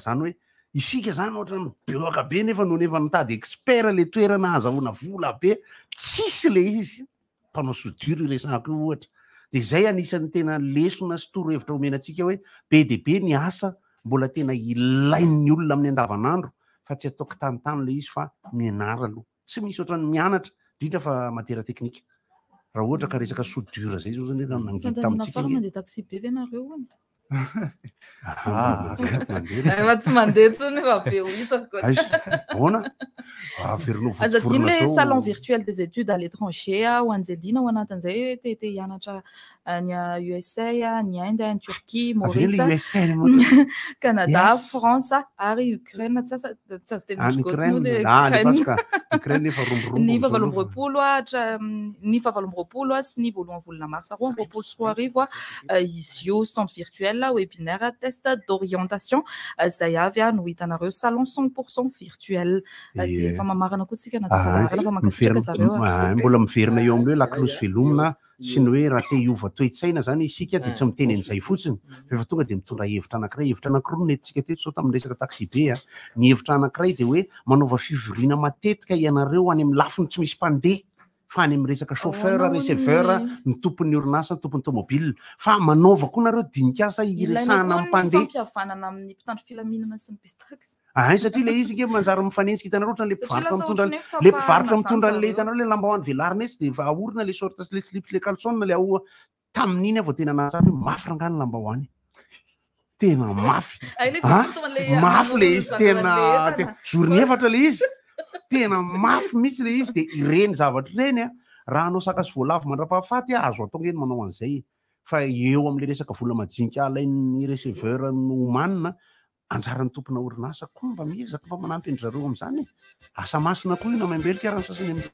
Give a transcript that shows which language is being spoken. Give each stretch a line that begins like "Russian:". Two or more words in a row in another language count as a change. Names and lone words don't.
Malagasy: zany hoe isika zany ohatra mibeoaka be nefa no nefa nitady expert le toerana azahoana vola be tsisy le izy mpanao soudure resako ohatra dia zay anisan'ny tena lesona sy torohevitra omenantsika hoe be dia be ny asa mbola tena ilain'ny olona amin'ny andavanandro fa tsy ataoko tanontany le izy fa mianara aloha tsy misy ohatrany mianatra indrindra fa matiera teknika raha ohatra ka resaka soudure zay zao zany efa mangita amintsika tsy mandeha tsony fa be ho hitako aza dimy le
French: salon virtuel des études à l'étranger
Malagasy: ho anjelina ho anatin'izay te hianatra ny USA ny Inde ny Turquie Maurice Canada France ary Ukraine tsy azo tena misikotino le Ukraine ny fahavalomboapolo sy ny voalohany volana marsa roa amby roapolo sy roa arivo izy io
French: stand virtuel webinaire test d'orientation
Malagasy: zay avy no hitanareo
French: salon 100% virtuel
Malagasy: dia efa mamarana koa tsika natafana fa mankasitraka zareo mbola miverina eo amin'io hoe laklosy velomina sy ny hoe raha te hiova toe-tsaina zany isika dia tsy miteny an'izay fotsiny rehefa tonga dia mitondra hevitra anankiray hevitra anankiroa nentsika teto sao tamin'ny resaka taxi be ny hevitra anankiray dia hoe manaova fivoriana matetika ianareo any amin'ny lafiny tsy misy mpandeha fa any amin'ny resaka
French: chauffeur receveur
Malagasy: ny tompon'ny orinasa ny tompon'ny tomobile fa manaova koa nareo dinikasa iresahana amin'ny mpandeha fampihavanana amin'ny mpitandro filaminana sy ny pitaxi satria le izy nge manjary mifanentsika hitanareo ohatra le mpivarotra mitondra le hitanareo le lambahoany velarina etsy dia aorina le sorte le slip le calzone le ao tamin'iny avao tena natsara mafy rangany lambahoany tena mafy mafy le izy tena zoriny efatra le izy tena mafy mihitsy le izy dia ireny zavatra ireny raha anao sakasy voalavo mandra-pahafaty azo atao ngeny manao an'izay fa eo amin'le resaka vola majinika alain'ny receveur nomanina anjaran'ny tompona orinasa koa mba miezaka mba manampy endry zareo amin'izany asa masina koa io namembelika raha ny sasany